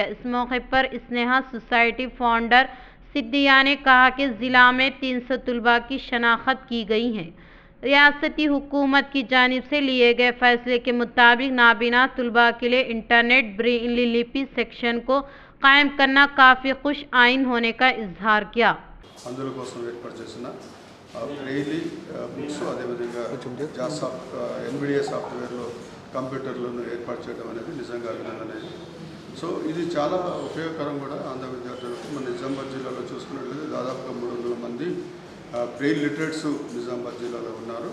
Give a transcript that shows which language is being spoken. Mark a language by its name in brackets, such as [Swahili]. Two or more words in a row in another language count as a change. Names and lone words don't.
[Urdu] اس موقع پر اسنیہا سوسائٹی فاؤنڈر سدھیا نے کہا کہ ضلع میں 300 طلباء کی شناخت کی گئی ہے۔ ریاستی حکومت کی جانب سے لیے گئے فیصلے کے مطابق نابینا طلباء کے لیے انٹرنیٹ بریلی لپی سیکشن کو قائم کرنا کافی خوش آئین ہونے کا اظہار کیا۔ [Telugu] అందుల కోసం ఏర్పాటు చేసిన [English] Braille books [Telugu] అదేవిధంగా జాస్ ఎన్విడిఏ సాఫ్ట్వేర్లో కంప్యూటర్లను ఏర్పాటు చేయడం అనేది నిజంగా అభినందనీయం. సో ఇది చాలా ఉపయోగకరం కూడా ఆంధ్ర విద్యార్థులకు. మన నిజామాబాద్ జిల్లాలో చూసుకున్నట్లయితే దాదాపుగా 300 మంది [English] Braille literates [Telugu] నిజామాబాద్ జిల్లాలో ఉన్నారు.